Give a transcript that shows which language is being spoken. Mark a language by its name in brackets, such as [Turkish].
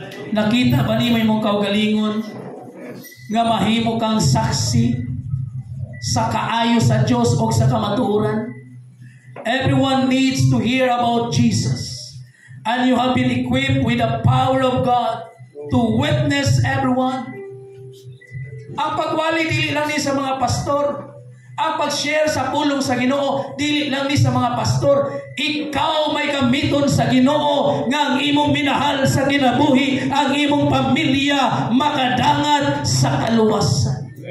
[Cebuano] Nakita ba ni may mong kaugalingon nga mahimo kang saksi sa kaayo sa Diyos o sa kamatuoran? [English] Everyone needs to hear about Jesus. And you have been equipped with the power of God to witness everyone. [Cebuano] Ang pagwali dili lang ni sa mga pastor. Ang pag-share sa pulong sa Ginoo, dili lang ni sa mga pastor. Ikaw may gamiton sa Ginoo nga ang imong minahal sa kinabuhi, ang imong pamilya makadangat sa kaluwasan.